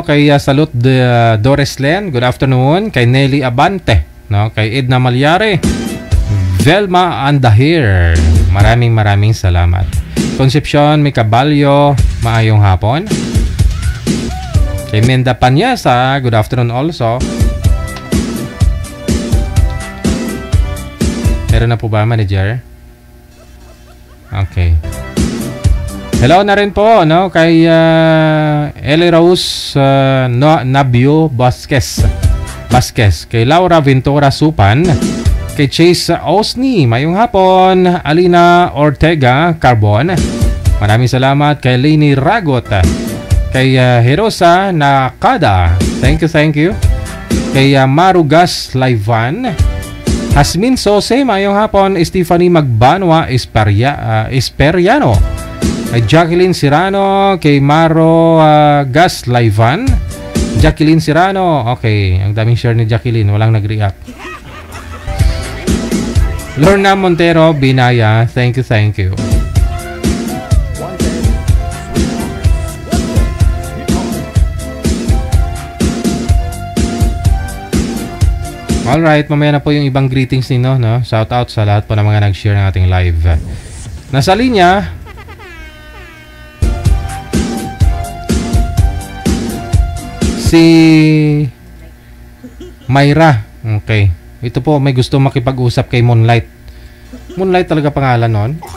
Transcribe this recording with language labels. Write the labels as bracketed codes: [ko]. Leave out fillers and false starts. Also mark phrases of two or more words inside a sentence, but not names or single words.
[tl] Kay Salud Doreslen, [en] good afternoon. [tl] Kay Nelly Abante, no? Kay Edna Malyare, Velma Andahir, maraming salamat. [hil] Concepcion Micabalyo, maayong hapon. [tl] Kay Menda Panyasa, [en] good afternoon also. [tl] Meron na po ba, manager? Okay. Hello na rin po, no, kay Eli Rose Nabio Vasquez, kay Laura Ventura Supan, kay Chase Osni, [hil] mayong hapon. [tl] Alina Ortega Carbon, maraming salamat. Kay Lainey Ragot, kay Herosa Nakada, [en] thank you. [tl] Kay Marugas Laivan, Hasmin Sose, [hil] mayong hapon. [tl] Stephanie Magbanwa Esperiano, kay Jacqueline Sirano, kay Maro Gas Laivan. Jacqueline Sirano, okay. Ang daming share ni Jacqueline, walang nag-react. Lorna Montero Binaya, [en] thank you. [tl] Alright, mamaya na po yung ibang greetings ninyo, no? Shout out sa lahat po ng mga nag-share ng ating live. Nasa linya si Myra. Okay. Ito po, may gusto makipag-usap kay Moonlight. Moonlight talaga pangalan nun.